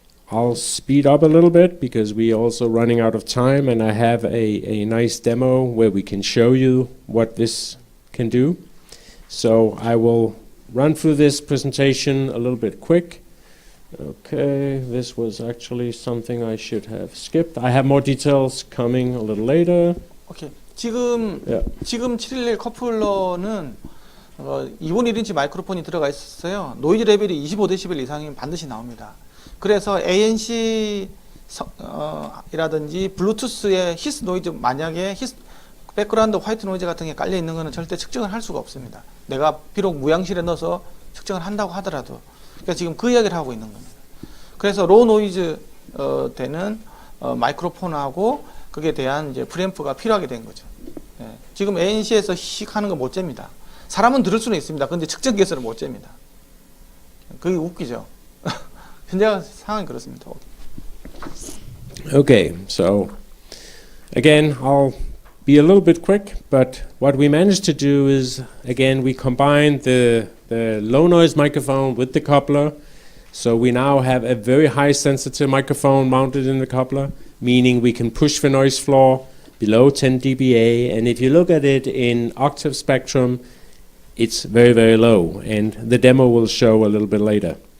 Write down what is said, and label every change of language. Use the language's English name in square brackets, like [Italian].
[English] I'll speed up a little bit because we're also running out of time, and I have a nice demo where we can show you what this can do. So I will run through this presentation a little bit quick. Okay, this was actually something I should have skipped. I have more details coming a little later. [Korean] 오케이. 지금 711 커플러는 2분의 1인치 마이크로폰이 들어가 있었어요. 노이즈 레벨이 25dB 이상이면 반드시 나옵니다. 그래서 ANC 이라든지 블루투스의 히스 노이즈, 만약에 백그라운드 화이트 노이즈 같은 게 깔려 있는 거는 절대 측정을 할 수가 없습니다. 내가 비록 무향실에 넣어서 측정을 한다고 하더라도. 그러니까 지금 그 이야기를 하고 있는 겁니다. 그래서 로우 노이즈 되는 마이크로폰하고 그에 대한 이제 프리앰프가 필요하게 된 거죠. 예. 지금 ANC에서 씩 하는 거 못 잽니다. 사람은 들을 수는 있습니다. 근데 측정기에서는 못 잽니다. 그게 웃기죠. 현재 상황이 그렇습니다. [English] Okay, so again, I'll be a little bit quick, but what we managed to do is, again, we combined the low noise microphone with the coupler. So we now have a very high sensitive microphone mounted in the coupler, meaning we can push the noise floor below 10 dBA, and if you look at it in octave spectrum, it's very, very low, and the demo will show a little bit later.